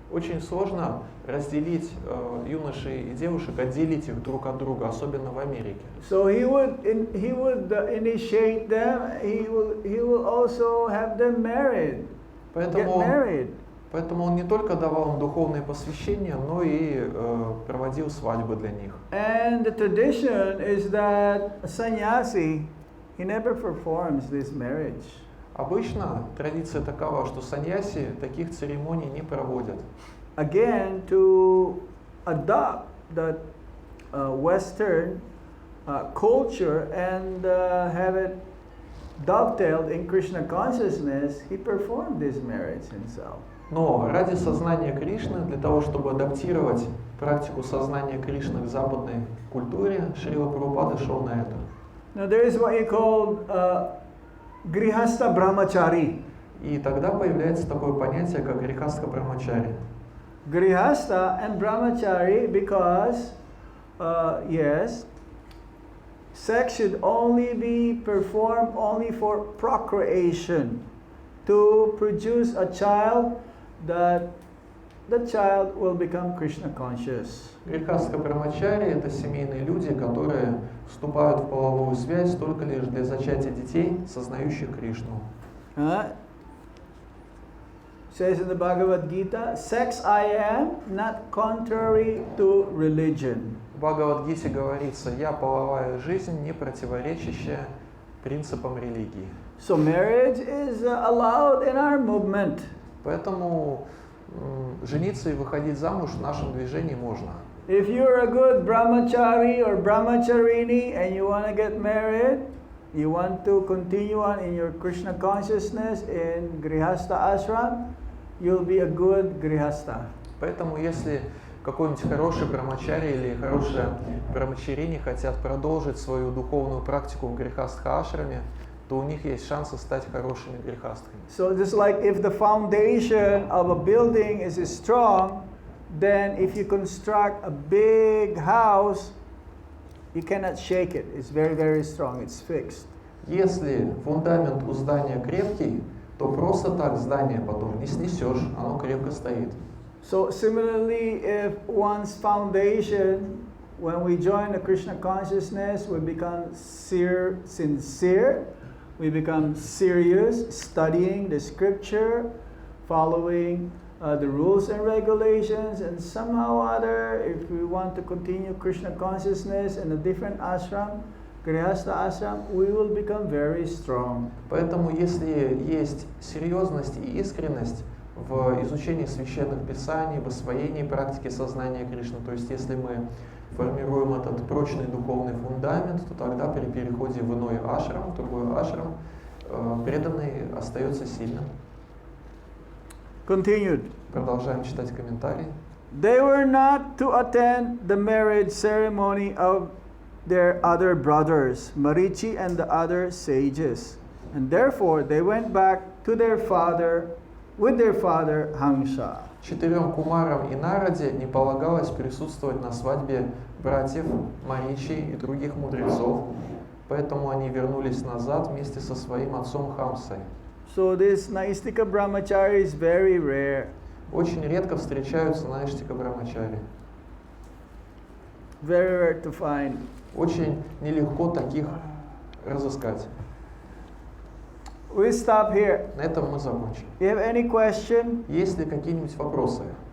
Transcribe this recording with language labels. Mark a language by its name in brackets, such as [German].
[Russian] Очень сложно разделить юношей и девушек, отделить их друг от друга, особенно в Америке. [English] So he would initiate them. He will also have them married. Get married. [Russian] Поэтому он не только давал им духовное посвящение, но и проводил свадьбы для них. [English] And the tradition is that a sannyasi, he never performs this marriage. [Russian] Обычно традиция такова, что саньяси таких церемоний не проводят. [English] Again, to adopt that Western culture and have it dovetailed in Krishna consciousness, he performed this marriage himself. [Russian] Но ради сознания Кришны, для того, чтобы адаптировать практику сознания Кришны к западной культуре, Шрила Прабхупада шел на это. [English] Now there is what he called Grihastha Brahmachari. [Russian] И тогда появляется такое понятие, как грехастха брамачари. [English] Grihastha and Brahmachari because, yes, sex should only be performed only for procreation, to produce a child that the child will become Krishna conscious. [Russian] Грехастха брамачари — это семейные люди, которые вступают в половую связь только лишь для зачатия детей, сознающих Кришну. [English] Says in the Bhagavad Gita, sex I am, not contrary to religion. [Russian] В Бхагавад-гите говорится: «Я половая жизнь, не противоречащая принципам религии». [English] So marriage is allowed in our movement. [Russian] Поэтому жениться и выходить замуж в нашем движении можно. [English] If you're a good brahmachari or brahmacharini and you want to get married, you want to continue on in your Krishna consciousness in Grihastha ashram, you'll be a good Grihastha. [Russian] Поэтому если какой-нибудь хороший брамачари или хорошая брамачарини хотят продолжить свою духовную практику в грехастха-ашраме, то у них есть шансы стать хорошими грехастхами. [English] So just like if the foundation of a building is strong, then if you construct a big house, you cannot shake it. It's very, very strong. It's fixed. [Russian] Если фундамент у здания крепкий, то просто так здание потом не снесешь, оно крепко стоит. [English] So similarly, if one's foundation, when we join the Krishna consciousness, we become sincere, we become serious, studying the scripture, following the rules and regulations, and somehow or other, if we want to continue Krishna consciousness in a different ashram, Grihastha ashram, we will become very strong. [Russian] Поэтому, если есть серьезность и искренность в изучении священных писаний, в освоении практики сознания Кришны, то есть если мы формируем этот прочный духовный фундамент, то тогда при переходе в иной ашрам, в другой ашрам, преданный остается сильным. [English] Continued. [Russian] Продолжаем читать комментарии. [English] They were not to attend the marriage ceremony of their other brothers, Marichi and the other sages, and therefore they went back to their father with their father Hamsa. [Russian] Четырем кумарам и Нараде не полагалось присутствовать на свадьбе братьев Маричи и других мудрецов, поэтому они вернулись назад вместе со своим отцом Хамсой. [English] So this Naistika Brahmachari is very rare. [Russian] Очень редко встречаются Наиштика Брамачари. [English] Very rare to find. [Russian] Очень нелегко таких разыскать. [English] We stop here. [Russian] На этом мы закончим. [English] You have any question? [Russian] Есть ли какие-нибудь вопросы